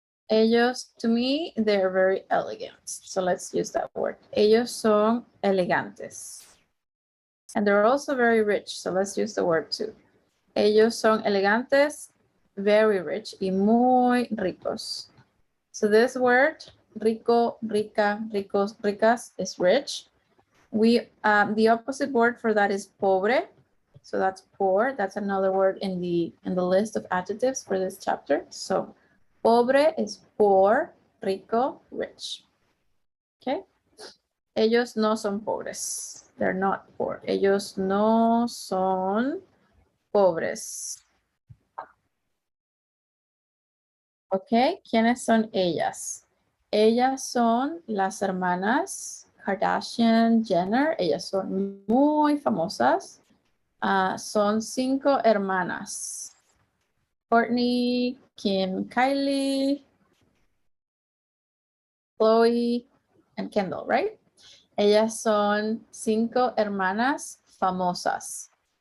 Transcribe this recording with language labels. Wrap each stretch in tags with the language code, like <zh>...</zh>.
<en>Ellos, to me, they're very elegant. So let's use that word.</en> <es>Ellos son elegantes.</es> <en>And they're also very rich. So let's use the word too.</en> <es>Ellos son elegantes,</es> <en>very rich,</en> <es>y muy ricos.</es> <en>So this word, rico, rica, ricos, ricas, is rich. The opposite word for that is pobre. So that's poor. That's another word in the list of adjectives for this chapter. So pobre is poor, rico, rich. Okay.</en> <es>Ellos no son pobres.</es> <en>They're not poor.</en> <es>Ellos no son pobres. Ok, ¿quiénes son ellas? Ellas son las hermanas Kardashian Jenner. Ellas son muy famosas. Son 5 hermanas.</es> <en>Courtney, Kim, Kylie, Chloe, and Kendall, right?</en> <es>Ellas son 5 hermanas famosas.</es>